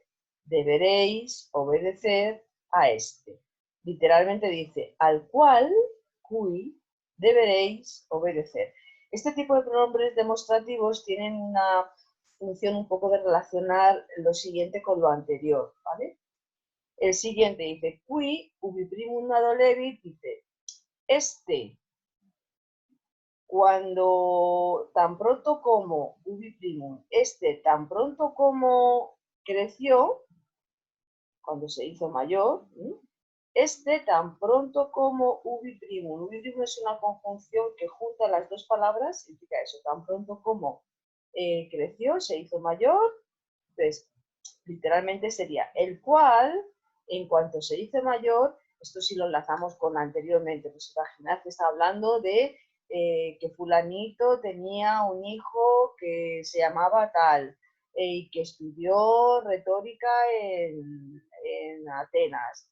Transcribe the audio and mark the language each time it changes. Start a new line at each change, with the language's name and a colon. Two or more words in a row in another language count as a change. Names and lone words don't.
Spanish: Deberéis obedecer a este. Literalmente dice, al cual, cui, deberéis obedecer. Este tipo de pronombres demostrativos tienen una función un poco de relacionar lo siguiente con lo anterior, ¿vale? El siguiente dice,
Latin: qui, ubi primum nadolevit,
Spanish: dice, este, cuando tan pronto como
Latin: ubi primum,
Spanish: este tan pronto como creció, cuando se hizo mayor, este tan pronto como
Latin: ubi primum. Ubi primum
Spanish: es una conjunción que junta las dos palabras, significa eso, tan pronto como creció, se hizo mayor, entonces literalmente sería el cual, en cuanto se hizo mayor, esto si lo enlazamos con anteriormente, pues imaginad que está hablando de que fulanito tenía un hijo que se llamaba tal y que estudió retórica en Atenas.